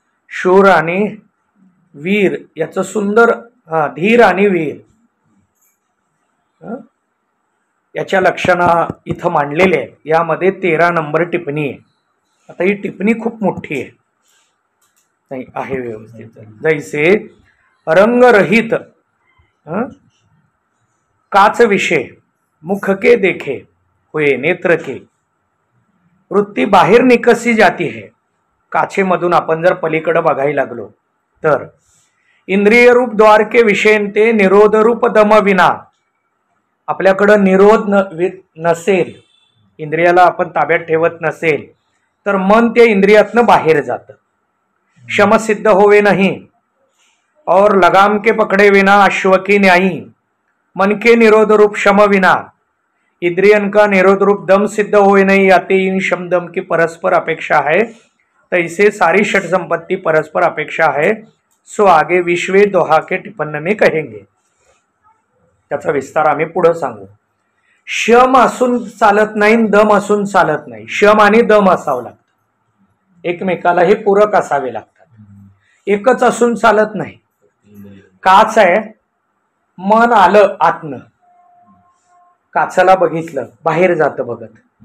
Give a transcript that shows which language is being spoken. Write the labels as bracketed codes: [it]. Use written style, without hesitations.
[mr] शूर आणि वीर याचं सुंदर धीर आणि वीर याच्या लक्षणा इथं मांडलेले आहेत. यामध्ये 13 नंबर टिप्पणी आहे. आता ही टिप्पणी खूप मोठी आहे, नाही आहे व्यवस्थित. [hi] जैसे रंगरहित काच विषय मुख के देखे हुए नेत्र के, वृत्ती बाहेर निकसी जाती है. [mr] काचेमधून आपण जर पलीकडे बघायला लागलो तर इंद्रिय रूप द्वार के विषयंते निरोध रूप दम विना, आपल्याकडं निरोध नसेल, इंद्रियाला आपण ताब्यात ठेवत नसेल तर मन त्या इंद्रियातनं बाहेर जातं. [hi] शम सिद्ध होवे नहीं और लगाम के पकड़े विना अश्व की न्यायी, मन के निरोध रूप शम विना इंद्रियन का निरोध रूप दम सिद्ध होए नहीं. आते इन शम दम की परस्पर अपेक्षा है, तैसे सारी षट संपत्ति परस्पर अपेक्षा है. सो आगे विश्वे दोहा के टिप्पण में कहेंगे. [mr] त्याचा विस्तार आम्ही पुढे सांगू. शम असून चालत नाही, दम असून चालत नाही. शम आणि दम असावं लागतं, एकमेकाला हे पूरक असावे लागतात. एकच असून चालत नाही. काच आहे, मन आलं आतनं, काचाला बघितलं, बाहेर जातं बघत.